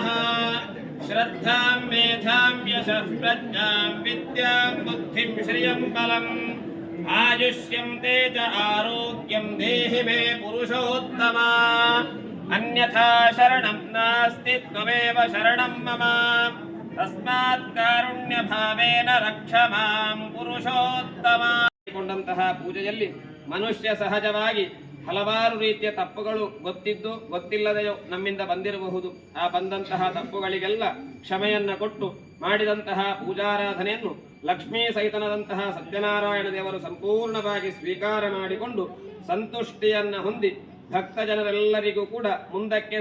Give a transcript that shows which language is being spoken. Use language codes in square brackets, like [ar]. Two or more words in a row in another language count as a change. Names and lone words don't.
[sa] श्रद्धां मेधां यशः प्रज्ञां विद्यां बुद्धिं श्रियं बलम् आयुष्यं तेज आरोग्यं देहि मे पुरुषोत्तमा अन्यथा शरणं नास्ति त्वमेव शरणं मम तस्मात् कारुण्यभावेन रक्ष मां पुरुषोत्तಮ [kn] ಕೊಂಡಂತಹ ಪೂಜೆಯಲ್ಲಿ ಮನುಷ್ಯ ಸಹಜವಾಗಿ ಹಲವಾರು ರೀತಿಯ ತಪ್ಪುಗಳು ಗೊತ್ತಿದ್ದು ಗೊತ್ತಿಲ್ಲದೆಯೋ ನಮ್ಮಿಂದ ಬಂದಿರಬಹುದು. ಆ ಬಂದಂತಹ ತಪ್ಪುಗಳಿಗೆಲ್ಲ ಕ್ಷಮೆಯನ್ನ ಕೊಟ್ಟು ಮಾಡಿದಂತಹ ಪೂಜಾರಾಧನೆಯನ್ನು ಲಕ್ಷ್ಮೀ ಸಹಿತನದಂತಹ ಸತ್ಯನಾರಾಯಣ ದೇವರು ಸಂಪೂರ್ಣವಾಗಿ ಸ್ವೀಕಾರ ಮಾಡಿಕೊಂಡು ಸಂತುಷ್ಟಿಯನ್ನ ಹೊಂದಿ ಭಕ್ತ ಜನರೆಲ್ಲರಿಗೂ ಕೂಡ ಮುಂದಕ್ಕೆ